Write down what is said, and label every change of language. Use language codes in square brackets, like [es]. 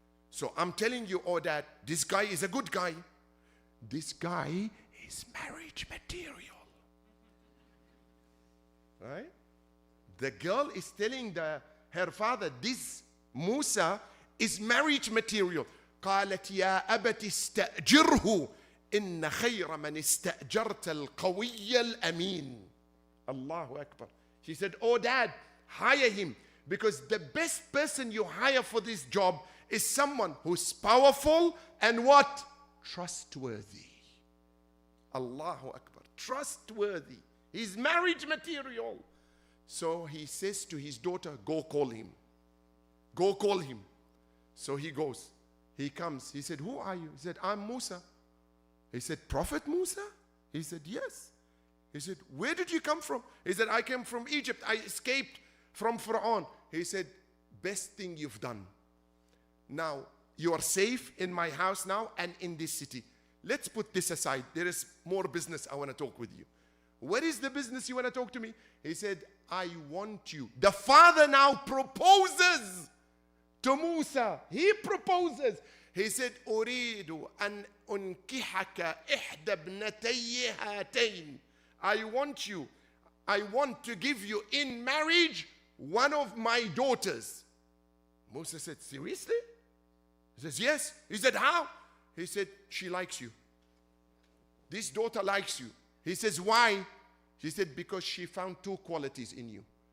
[en] So I'm telling you, oh dad, this guy is a good guy. This guy is marriage material. Right? The girl is telling her father, this Musa is marriage material. [ar] قالت يا أبت استأجره إن خير من استأجرت القوي الأمين. [en] Allahu Akbar. She said, oh dad, hire him, because the best person you hire for this job is someone who's powerful and what? Trustworthy. Allahu Akbar. Trustworthy. He's marriage material. So he says to his daughter, go call him. Go call him. So he goes. He comes. He said, who are you? He said, I'm Musa. He said, Prophet Musa? He said, yes. He said, where did you come from? He said, I came from Egypt. I escaped from Pharaoh. He said, best thing you've done. Now, you are safe in my house now and in this city. Let's put this aside. There is more business I want to talk with you. What is the business you want to talk to me? He said, I want you. The father now proposes to Musa. He proposes. He said, [ar] أريد أن أنكحك إحدى ابنتي هاتين. [en] I want to give you in marriage one of my daughters. Musa said, seriously? He says, yes. He said, how? He said, she likes you. This daughter likes you. He says, why? She said, because she found two qualities in you.